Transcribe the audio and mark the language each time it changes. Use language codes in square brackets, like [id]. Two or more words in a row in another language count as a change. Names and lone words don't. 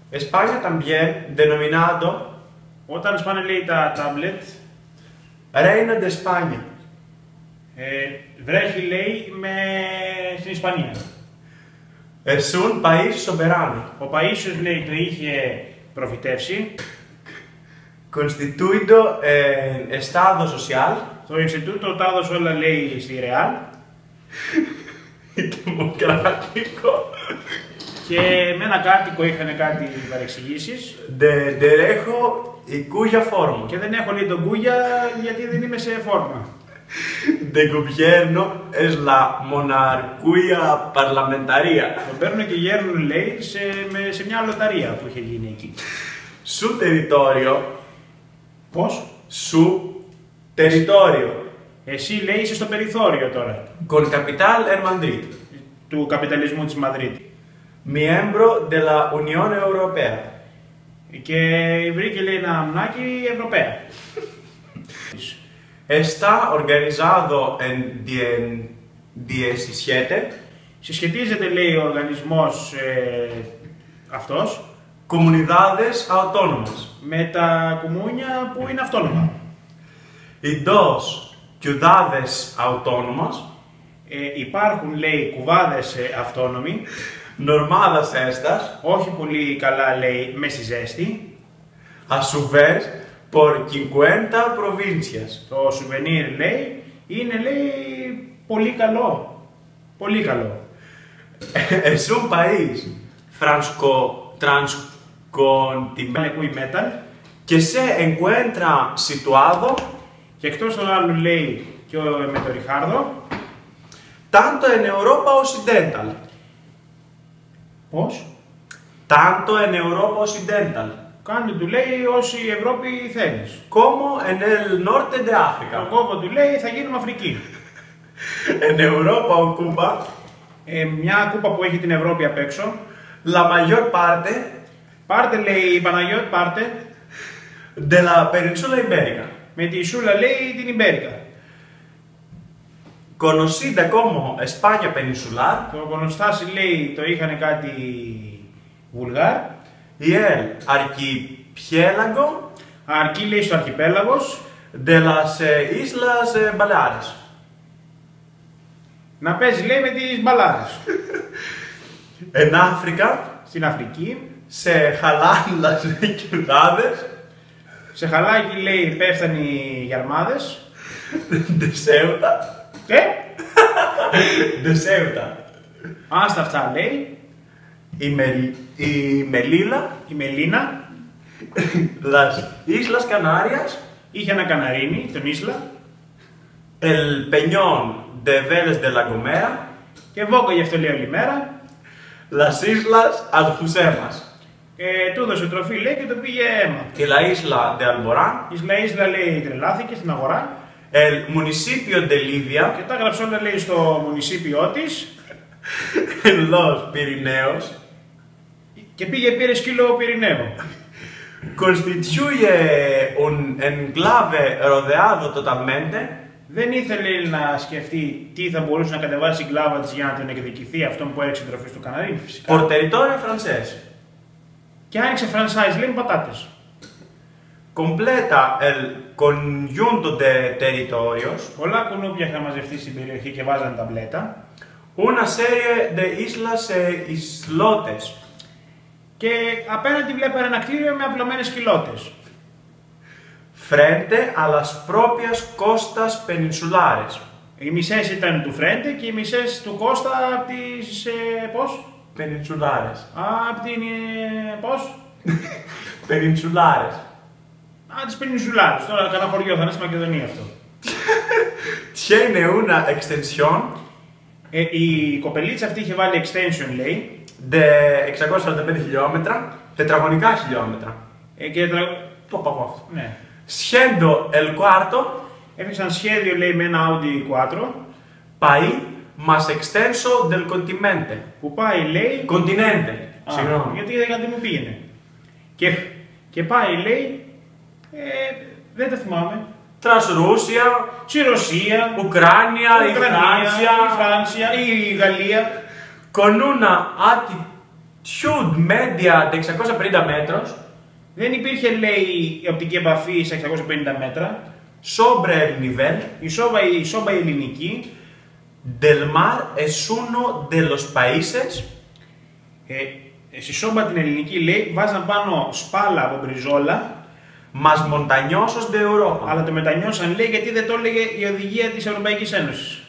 [es] España también denominado [el] Όταν σπάνε λέει τα τάμπλετ, [es] Reino de España. [el] βρέχει λέει στην Ισπανία. [es] Es un país soberano, [el] Ο Παΐσιος λέει το είχε προφητεύσει. [es] constituido en Estado social [el] Το Ινστιτούτο τα έδωσε όλα λέει στη Ρεάλ. [es] y democrático [el] Και με ένα κάτοικο είχαν κάτι παρεξηγήσεις. [es] de derecho y cuya forma [el] Και δεν έχω λέει τον Κούγια γιατί δεν είμαι σε φόρμα. [es] de gobierno es la monarquía parlamentaria. [el] Τον παίρνουν και γέρνουν λέει σε μια λοταρία που είχε γίνει εκεί. [es] Su territorio, [el] Πώς? [es] su territorio, [el] Εσύ λέει είσαι στο περιθώριο τώρα [es] con capital en Madrid, [el] του καπιταλισμού της Μαδρίτη. [es] miembro de la Unión Europea. [el] Και βρήκε λέει ένα αμνάκι Ευρωπαία. [es] Está organizado en 17 [el] Συσχετίζεται λέει ο οργανισμός αυτός [es] comunidades autónomas [el] με τα κουμούνια που είναι αυτόνομα. [es] y dos ciudades autónomas [el] Υπάρχουν λέει κουβάδες αυτόνομοι, [es] normadas estas, [el] όχι πολύ καλά λέει με στη ζέστη. [es] a su vez por 50 provincias. [el] Το σουβενίρ λέει είναι λέει πολύ καλό. Πολύ καλό. [es] Es un país transcontinental Muy metal. que se encuentra situado [el] Και εκτός των άλλων λέει και με το Ριχάρδο. [es] tanto en Europa Occidental, [el] Πώς? [es] tanto en Europa Occidental [el] Κάντε του λέει όση η Ευρώπη θέλεις. [es] como en el norte de [el] Τον [es] África. [el] κόβο του λέει θα γίνουμε Αφρική. [es] En Europa ocupa [el] Μια κούπα που έχει την Ευρώπη απ' έξω. [es] la mayor parte [el] Πάρτε λέει η Παναγιώτη πάρτε. [es] de la península ibérica, [el] Με τη Σούλα λέει την Ιμπέρικα. [es] conocida como España peninsular [el] Το Κονοστάσι λέει το είχαν κάτι Βουλγάρ. [es] y el archipiélago [el] Αρκεί λέει στο αρχιπέλαγος. [es] de las Islas Baleares. [el] Να παίζει λέει με τις μπαλάδες. [es] En África [el] Στην Αφρική. [es] se jalan las ciudades [el] Σε χαλάκι λέει πέφτανε οι αρμάδες. [es] de Ceuta, de Ceuta [el] Άστα αυτά λέει. [es] y Melilla, [el] Η Μελίνα [es] las Islas Canarias, [el] είχε ένα καναρίνι, τον Ίσλα. [es] el Peñón de Vélez de la Gomera, [el] Και βόκο γι' αυτό λέει όλη μέρα. [es] las Islas Alhucemas [el] Του έδωσε τροφή λέει και το πήγε αίμα. [es] y la isla de Alborán, [el] Η Ισλα λέει τρελάθηκε στην αγορά. [es] el municipio de Lidia [el] Και τα έγραψε όλα λέει στο μουνισίπιό της. [es] en los Pirineos, [el] Και πήγε πήρε σκύλο Πυρηναίο. [es] constituye un enclave rodeado totalmente [el] Δεν ήθελε να σκεφτεί τι θα μπορούσε να κατεβάσει η κλάβα της για να τον εκδικηθεί αυτόν που έριξε τροφή στο καναρίνι φυσικά. [es] por territorio francés. [el] Και άνοιξε franchise λέει με πατάτες. [es] Completa el conjunto de territorios [el] Πολλά κουνούπια είχαν μαζευτεί στην περιοχή και βάζανε ταμπλέτα. [es] una serie de islas e islotes [el] Και απέναντι βλέπανε ένα κτίριο με απλωμένες κοιλώτες. [es] frente a las propias costas peninsulares. [el] Οι μισές ήταν του Φρέντε και οι μισές του Κώστα από τις... πώς? [es] Peninsulares. [el] Από την... πώς? [es] Peninsulares. [el] Τις Πενινσουλάρες. Τώρα κανένα χωριό θα είναι στη Μακεδονία αυτό. [es] Tiene una extensión [el] Η κοπελίτσα αυτή είχε βάλει extension λέει. de 645 χιλιόμετρα, τετραγωνικά χιλιόμετρα. Και Το παγώ αυτό. ναι. [es] Siendo el cuarto [el] Έφτιαξαν σχέδιο λέει με ένα Audi Quattro [es] país más extenso del continente. [el] που πάει λέει. [es] Continente. [el] Α, Συγγνώμη. γιατί δεν μου πήγαινε. Και πάει λέει. Δεν τα θυμάμαι. [es] Tras Rusia, [el] Στη Ρωσία, [es] Ucrania y [el] η [es] Francia, [el] Φράνσια, η Γαλλία. [es] con una Sud media de 650 metros [el] Δεν υπήρχε, λέει, η οπτική επαφή σε 650 μέτρα. [es] sobre el nivel [el] Η σόμπα η ελληνική [es] del mar es uno de los países [el] στη σόμπα την ελληνική, λέει, βάζαν πάνω σπάλα από μπριζόλα, [es] más montañosos de Europa. [el] αλλά το μετανιώσαν, λέει, γιατί δεν το έλεγε η οδηγία της Ευρωπαϊκής Ένωσης.